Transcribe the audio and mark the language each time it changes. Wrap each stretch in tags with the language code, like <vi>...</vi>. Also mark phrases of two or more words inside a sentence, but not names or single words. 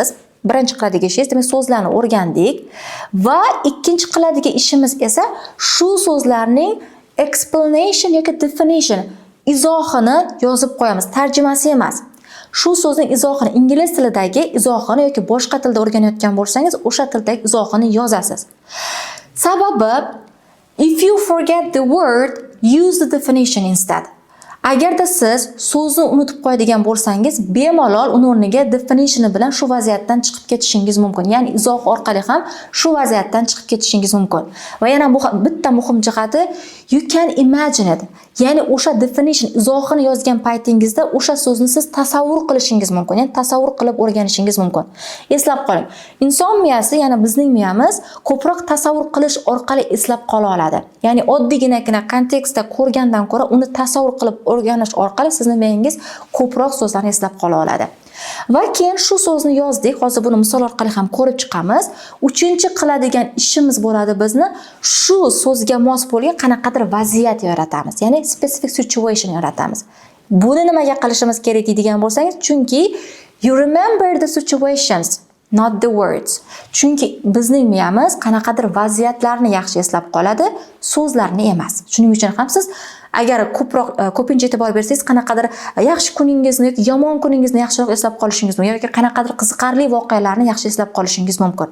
<uz>Birinchi qiladigan ishingiz, demak so'zlarni o'rgandik va ikkinchi qiladigan ishimiz esa shu so'zlarning explanation yoki definition izohini yozib qo'yamiz. Tarjimasi emas. Shu so'zning izohini ingliz tilidagi izohini yoki boshqa tilda o'rganayotgan bo'lsangiz, o'sha tildagi izohini yozasiz.</uz> <en>Sababi if you forget the word, use the definition instead.</en> <uz>Agarda siz so'zni unutib qo'yadigan bo'lsangiz, bemalol uni o'rniga definition bilan shu vaziyatdan chiqib ketishingiz mumkin. Ya'ni izoh orqali ham shu vaziyatdan chiqib ketishingiz mumkin. Va yana bu bitta muhim jihati,</uz> <en>you can imagine it.</en> <uz>Ya'ni o'sha definition izohini yozgan paytingizda o'sha so'zni siz tasavvur qilishingiz mumkin. Ya'ni tasavvur qilib o'rganishingiz mumkin. Eslab qoling. Inson miyasi, ya'ni bizning miyamiz ko'proq tasavvur qilish orqali eslab qola oladi. Ya'ni oddiygina kontekstda ko'rgandan ko'ra uni tasavvur qilib o'rganish orqali sizning miyangiz ko'proq so'zlarni eslab qola oladi. Va keyin shu so'zni yozdik. Hozir buni misol orqali ham ko'rib chiqamiz. Uchinchi qiladigan ishimiz bo'ladi bizni shu so'zga mos bo'lgan qanaqadir vaziyat yaratamiz. Ya'ni</uz> <en>specific situation</en> <uz>yaratamiz. Buni nimaga qilishimiz kerak deydigan bo'lsangiz, chunki</uz> <en>you remember the situations, not the words.</en> <uz>Chunki bizning miyamiz qanaqadir vaziyatlarni yaxshi eslab qoladi, so'zlarni emas. Shuning uchun ham siz agar ko'pincha e'tibor bersangiz, qanaqadir yaxshi kuningizni yoki yomon kuningizni yaxshiroq eslab qolishingiz mumkin yoki qanaqadir qiziqarli voqealarni yaxshi eslab qolishingiz mumkin.</uz>